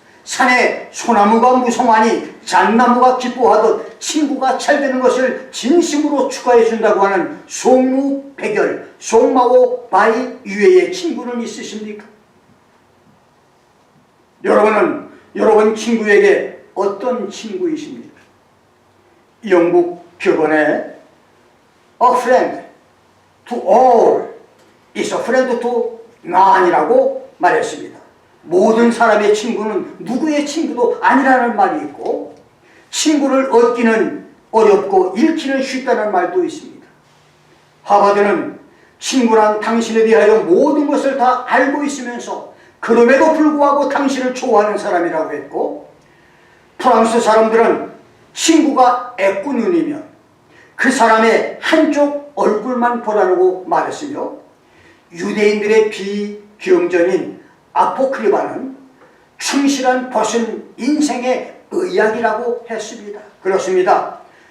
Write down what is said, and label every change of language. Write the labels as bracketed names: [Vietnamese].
[Korean] 산에 소나무가 무성하니 잣나무가 기뻐하듯 친구가 잘 되는 것을 진심으로 축하해 준다고 하는 송무백열, 송마오 바이 유해의 친구는 있으십니까? 여러분은 여러분 친구에게 어떤 친구이십니까? 영국 격언에 [English] A friend to all is a friend to none이라고 [Korean] 말했습니다. 모든 사람의 친구는 누구의 친구도 아니라는 말이 있고, 친구를 얻기는 어렵고 잃기는 쉽다는 말도 있습니다. 하버드는 친구란 당신에 대하여 모든 것을 다 알고 있으면서 그럼에도 불구하고 당신을 좋아하는 사람이라고 했고, 프랑스 사람들은 친구가 애꾸눈이면 그 사람의 한쪽 얼굴만 보라고 말했으며, 유대인들의 비경전인 아포크리바는 충실한 벗은 인생의 의학이라고 했습니다. 그렇습니다.